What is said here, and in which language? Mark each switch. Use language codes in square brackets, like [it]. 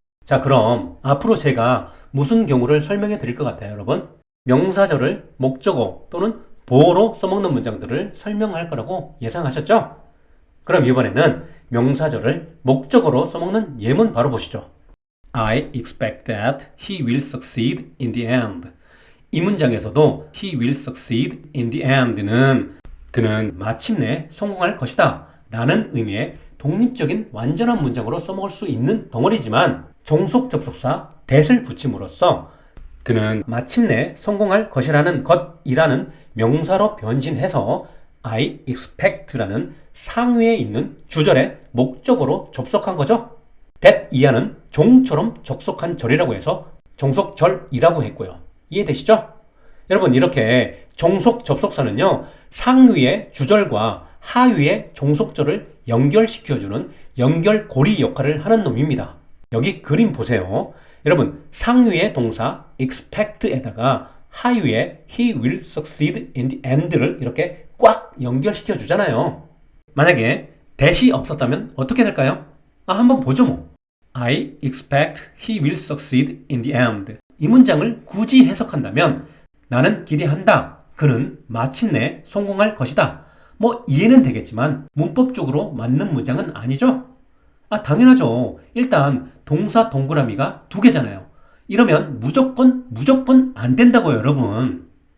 [ko] 자, 그럼 앞으로 제가 무슨 경우를 설명해 드릴 것 같아요, 여러분? 명사절을 목적어 또는 보어로 써먹는 문장들을 설명할 거라고 예상하셨죠? 그럼 이번에는 명사절을 목적어로 써먹는 예문 바로 보시죠. [en] I expect that he will succeed in the end. [ko] 이 문장에서도 [en] he will succeed in the end [ko] 는 그는 마침내 성공할 것이다 라는 의미의 독립적인 완전한 문장으로 써먹을 수 있는 덩어리지만 종속 접속사 that을 붙임으로써 그는 마침내 성공할 것이라는 것이라는 명사로 변신해서 [en] I expect [ko] 라는 상위에 있는 주절의 목적어로 접속한 거죠. that 이하는 종처럼 접속한 절이라고 해서 종속절이라고 했고요. 이해되시죠? 여러분, 이렇게 종속 접속사는요, 상위의 주절과 하위의 종속절을 연결시켜주는 연결고리 역할을 하는 놈입니다. 여기 그림 보세요. 여러분, 상위의 동사 expect에다가 하위의 [en] he will succeed in the end [ko] 를 이렇게 꽉 연결시켜 주잖아요. 만약에 that이 없었다면 어떻게 될까요? 한번 보죠 뭐. [en] I expect he will succeed in the end. [ko] 이 문장을 굳이 해석한다면 나는 기대한다. 그는 마침내 성공할 것이다. 뭐 이해는 되겠지만 문법적으로 맞는 문장은 아니죠? 당연하죠. 일단 동사 동그라미가 두 개잖아요. 이러면 무조건 안 된다고요, 여러분.